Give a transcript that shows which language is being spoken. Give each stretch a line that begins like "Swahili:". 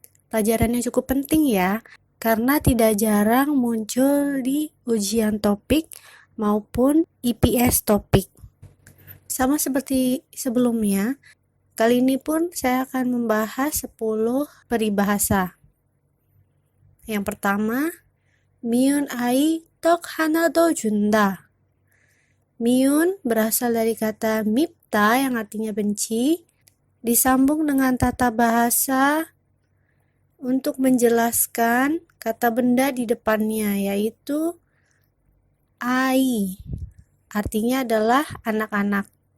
Indonesian: Pelajarannya cukup penting ya, karena tidak jarang muncul di ujian topik maupun IPS topik. Sama seperti sebelumnya, kali ini pun saya akan membahas 10 peribahasa.
Korean: Yang pertama, 미운 아이 떡 하나 더 준다.
Indonesian: Miun berasal dari kata mipta yang artinya benci, disambung dengan tata bahasa untuk menjelaskan kata benda di depannya, yaitu ai. Artinya adalah anak-anak.